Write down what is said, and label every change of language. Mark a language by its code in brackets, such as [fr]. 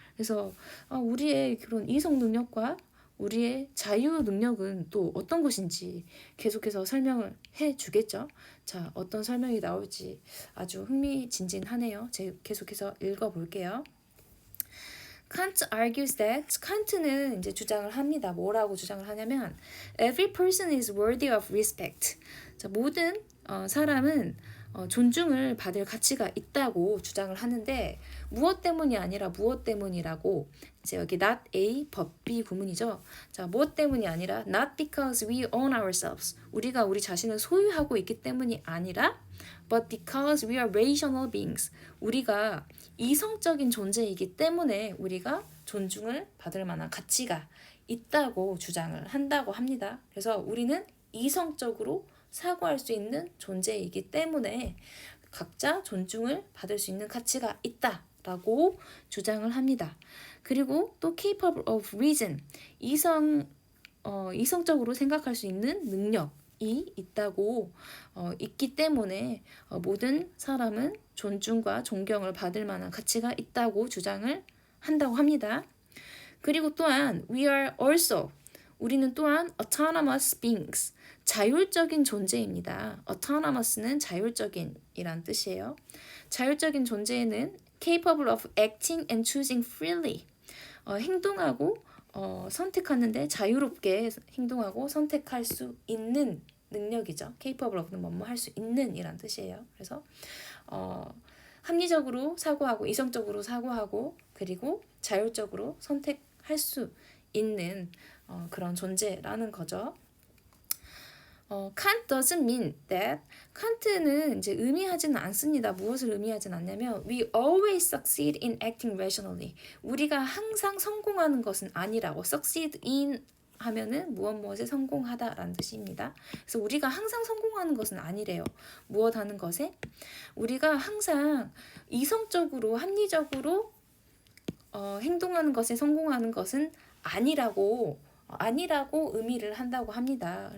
[ko] 그래서 우리의 그런 이성 능력과 우리의 자유 능력은 또 어떤 것인지 계속해서 설명을 해 주겠죠. 자, 어떤 설명이 나올지 아주 흥미진진하네요. 제가 계속해서 읽어볼게요. [en] Kant argues that [ko] 칸트는 이제 주장을 합니다. 뭐라고 주장을 하냐면 [en] every person is worthy of respect. [ko] 자, 모든 사람은 존중을 받을 가치가 있다고 주장을 하는데 무엇 때문이 아니라 무엇 때문이라고 이제 여기 not A, but B 구문이죠. 자, 무엇 때문이 아니라 [en] not because we own ourselves. [ko] 우리가 우리 자신을 소유하고 있기 때문이 아니라 [en] but because we are rational beings. [ko] 우리가 이성적인 존재이기 때문에 우리가 존중을 받을 만한 가치가 있다고 주장을 한다고 합니다. 그래서 우리는 이성적으로 사고할 수 있는 존재이기 때문에 각자 존중을 받을 수 있는 가치가 있다라고 주장을 합니다. 그리고 또 [en] capable of reason, [ko] 이성적으로 생각할 수 있는 능력이 있다고 있기 때문에 모든 사람은 존중과 존경을 받을 만한 가치가 있다고 주장을 한다고 합니다. 그리고 또한 [en] we are also, [ko] 우리는 또한 [en] autonomous beings, [ko] 자율적인 존재입니다. autonomous는 자율적인 이란 뜻이에요. 자율적인 존재는 [en] capable of acting and choosing freely. [ko] 행동하고 선택하는데 자유롭게 행동하고 선택할 수 있는 능력이죠. capable of는 뭐뭐 할 수 있는 이란 뜻이에요. 그래서 합리적으로 사고하고 이성적으로 사고하고 그리고 자율적으로 선택할 수 있는 그런 존재라는 거죠. [en] Kant doesn't mean that. [ko] 칸트는 이제 의미하지는 않습니다. 무엇을 의미하지는 않냐면 [en] we always succeed in acting rationally. [ko] 우리가 항상 성공하는 것은 아니라고. succeed in 하면은 무엇에 성공하다라는 뜻입니다. 그래서 우리가 항상 성공하는 것은 아니래요. 무엇 하는 것에? 우리가 항상 이성적으로 합리적으로 행동하는 것에 성공하는 것은 아니라고 의미를 한다고 합니다.